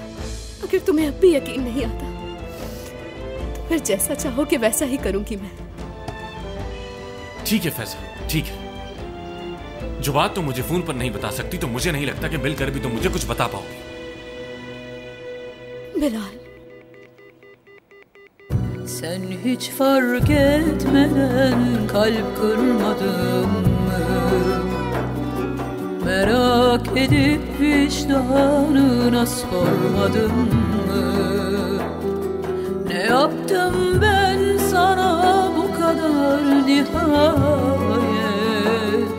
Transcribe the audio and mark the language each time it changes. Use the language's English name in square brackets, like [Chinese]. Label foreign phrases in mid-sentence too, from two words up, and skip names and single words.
[Urdu] اگر تمہیں اب بھی یقین نہیں آتا تو پھر جیسا چاہو گے ویسا ہی کروں گی میں. ٹھیک ہے فائزہ، ٹھیک ہے. جو بات تم مجھے فون پر نہیں بتا سکتی تو مجھے نہیں لگتا کہ مل کر بھی تم مجھے کچھ بتا پاؤ گی. बिलाल, [Turkish] sen hiç fark etmeden kalp kırmadın mı? Merak edip vicdanına sormadın mı? Ne yaptım ben sana bu kadar nihayet?